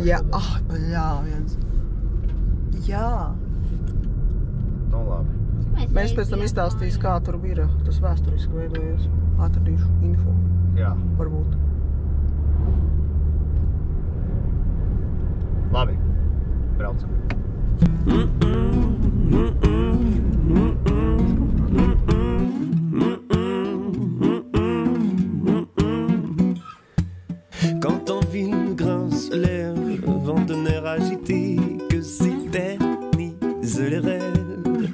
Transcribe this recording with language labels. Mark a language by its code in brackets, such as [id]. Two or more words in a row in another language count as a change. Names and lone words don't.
[lv] Jā, bļāviens. Jā. Labi. Mēs pēc tam izstāstīs, kā tur bija tas vēsturiski veidojies. Atradīšu info. Jā. Varbūt. Labi. Braucam. [fr] Quand en ville grince l'air, vent d'un air agité que s'éternise les rêves.